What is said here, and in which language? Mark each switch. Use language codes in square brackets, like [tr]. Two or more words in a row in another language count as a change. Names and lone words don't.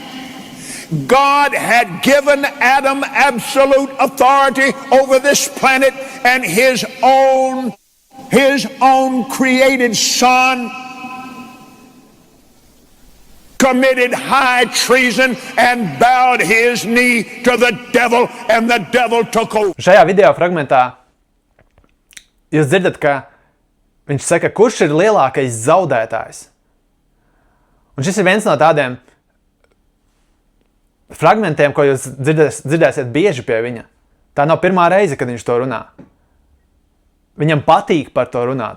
[en] God had given Adam absolute authority over this planet, and his own created son committed high treason and bowed his knee to the devil, and the devil took over. [lv] Šajā video fragmentā jūs dzirdat, ka viņš saka, kurš ir lielākais zaudētājs? Un šis ir viens no tādiem fragmentiem, ko jūs dzirdēsiet bieži pie viņa. Tā nav pirmā reize, kad viņš to runā. Viņam patīk par to runāt.